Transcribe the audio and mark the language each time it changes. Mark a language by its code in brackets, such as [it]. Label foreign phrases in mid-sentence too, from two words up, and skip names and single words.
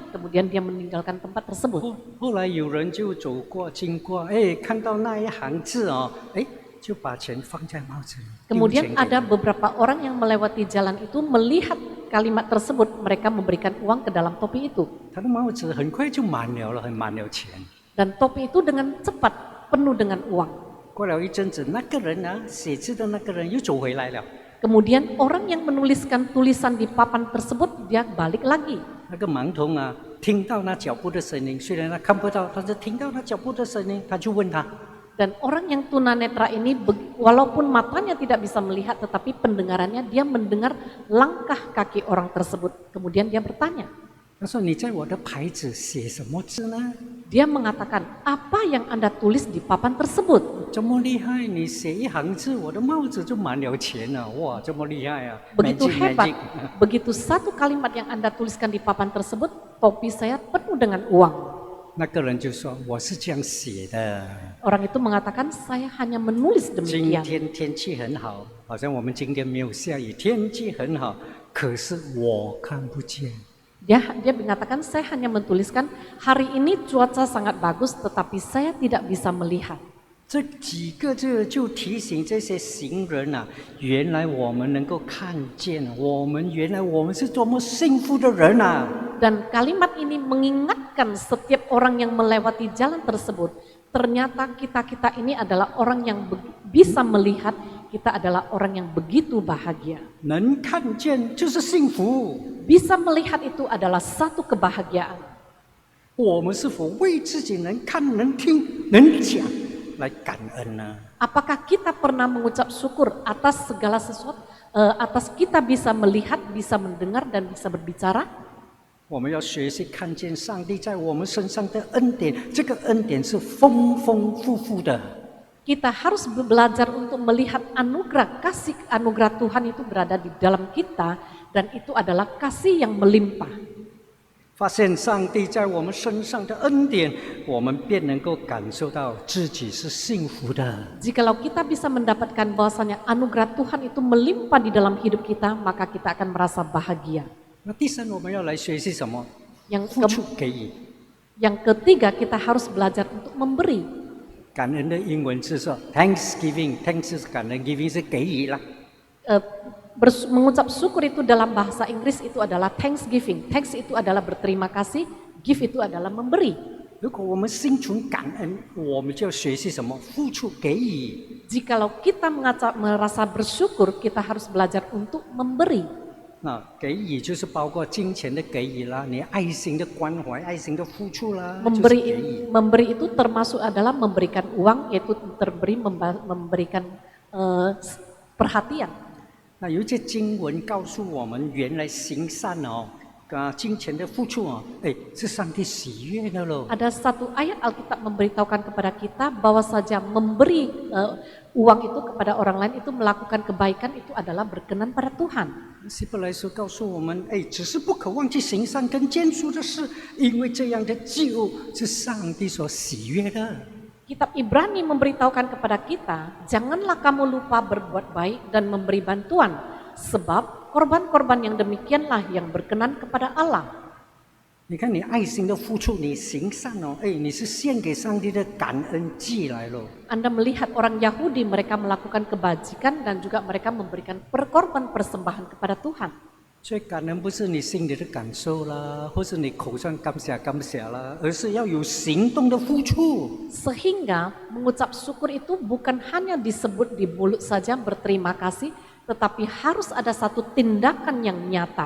[id] Kemudian dia meninggalkan tempat tersebut. [zh] 后来有人就走过经过，哎，看到那一行字哦，哎，就把钱放在帽子里。 [id] Kemudian ada beberapa orang yang melewati jalan itu melihat kalimat tersebut, mereka memberikan uang ke dalam topi itu. [zh] 他的帽子很快就满了，很满了钱。 [id] Dan topi itu dengan cepat penuh dengan uang. [zh] 过了一阵子，那个人啊，写字的那个人又走回来了。 [id] Kemudian orang yang menuliskan tulisan di papan tersebut, dia balik lagi. [zh] 那个盲童啊，听到那脚步的声音，虽然他看不到，但是听到那脚步的声音，他就问他。 [id] Dan orang yang tunanetra ini, walaupun matanya tidak bisa melihat, tetapi pendengarannya dia mendengar langkah kaki orang tersebut. Kemudian dia bertanya. [zh] 他说：“你在我的牌子写什么字呢？ [id] Dia mengatakan, apa yang Anda tulis di papan tersebut? [zh] 这么厉害，你写一行字，我的帽子就满了钱了。哇，这么厉害啊 [id] Begitu ！Magic hebat, magic。 begitu satu kalimat yang Anda tuliskan di papan tersebut, topi saya penuh dengan uang. [zh] 那个人就说：“我是这样写的。 [id] Orang itu mengatakan, saya hanya menulis [zh] 今 [id] demikian. [zh] 天天气很好，好像我们今天没有下雨，天气很好，可是我看不见。” [id] Dia mengatakan, saya hanya menuliskan, hari ini cuaca sangat bagus, tetapi saya tidak bisa melihat. [zh] 这几个字就提醒这些行人啊，原来我们能够看见，原来我们是多么幸福的人啊！ [id] Dan kalimat ini mengingatkan setiap orang yang melewati jalan tersebut, ternyata kita ini adalah orang yang bisa melihat, kita adalah orang yang begitu bahagia. [zh] 能看见就是幸福。 [id] Bisa melihat itu adalah satu kebahagiaan. [zh] 我们是否为自己能看、能听、能讲来感恩呢？ [id] Apakah kita pernah mengucap syukur atas segala sesuatu, atas kita bisa melihat, bisa mendengar, dan bisa berbicara? [zh] 我们要学习看见上帝在我们身上的恩典，这个恩典是丰丰富富的。 [id] Kita harus belajar untuk melihat anugerah, kasih anugerah Tuhan itu berada di dalam kita, dan itu adalah kasih yang melimpah. [zh] 发现上帝在我们身上的恩典，我们便能够感受到自己是幸福的。 [id] Jikalau kita bisa mendapatkan bahwasanya anugerah Tuhan itu melimpah di dalam hidup kita, maka kita akan merasa bahagia. [zh] 那第三，我们要来学习什么？ [id] Yang [zh] 付出给予。 [id] ketiga, kita harus belajar untuk memberi. [zh] 感恩的英文是说 Thanksgiving，Thanks 是感恩 ，Giving 是给予啦。 [id] Mengucap syukur itu dalam bahasa Inggris itu adalah Thanksgiving. Thanks itu adalah berterima kasih, give itu adalah memberi. [zh] 如果我们心存感恩，我们就要学习什么？付出给予。 [id] Jikalau kita merasa bersyukur, kita harus belajar untuk memberi. [zh] 那给予就是包括金钱的给予啦，你爱心的关怀、爱心的付出啦，就是给予。 [id] Memberi itu termasuk adalah memberikan uang, yaitu memberikan perhatian. [zh] 那有一些经文告诉我们，原来行善哦，金钱的付出哦，哎，是上帝喜悦的喽。 [id] Ada satu ayat Alkitab memberitahukan kepada kita bahwa saja memberi uang itu kepada orang lain itu melakukan kebaikan itu adalah berkenan pada Tuhan. [zh] 希伯来书告诉我们，哎，只是不可忘记行善跟捐书的事，因为这样的救是上帝所喜悦的。 [id] Kitab Ibrani memberitahukan kepada kita, janganlah kamu lupa berbuat baik dan memberi bantuan, sebab korban-korban yang demikianlah yang berkenan kepada Allah. [zh] 你看你爱心的付出，你行善哦，你是献给上帝的感恩祭来了。 [id] Anda melihat orang Yahudi, mereka melakukan kebajikan dan juga mereka memberikan korban persembahan kepada Tuhan. [zh] 所以感恩不是你心里的感受啦，或是你口上感谢啦，而是要有行动的付出。 [id] Sehingga mengucap syukur itu bukan hanya disebut di mulut saja berterima kasih, tetapi harus ada satu tindakan yang nyata.